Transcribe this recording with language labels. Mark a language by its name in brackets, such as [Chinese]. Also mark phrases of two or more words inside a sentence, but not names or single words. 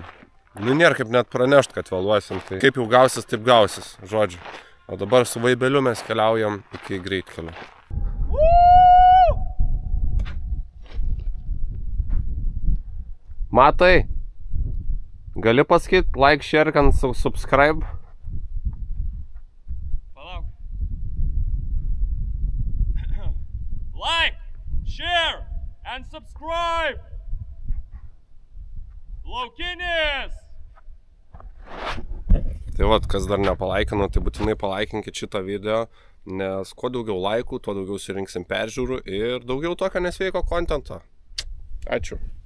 [Lithuanian] Nu, nėra kaip net pranešt, kad vėluosim, tai kaip jau gausis, taip gausis, žodžiu. O dabar su vaibeliu mes keliaujam iki greitkelio. Matai, gali pasakyti [English] like, share and subscribe? [Lithuanian] Palauk. [English] Like, share and subscribe! [Lithuanian] Laukinis! Tai vat, kas dar nepalaikino, tai būtinai palaikinkit šitą video, nes kuo daugiau laikų, tuo daugiau surinksim peržiūrų ir daugiau tokio nesveiko kontento. Ačiū.